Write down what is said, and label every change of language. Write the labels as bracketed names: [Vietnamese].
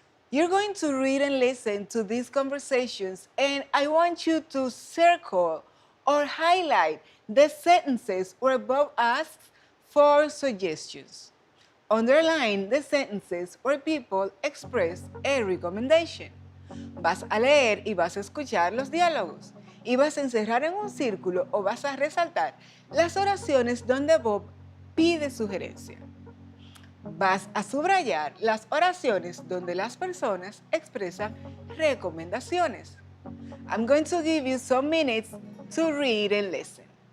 [English] You're going to read and listen to these conversations, and I want you to circle or highlight the sentences where Bob asks for suggestions. Underline the sentences where people express a recommendation. [Spanish] Vas a leer y vas a escuchar los diálogos. Y vas a encerrar en un círculo o vas a resaltar las oraciones donde Bob pide sugerencia. Vas a subrayar las oraciones donde las personas expresan recomendaciones. [English] I'm going to give you some minutes to read and listen.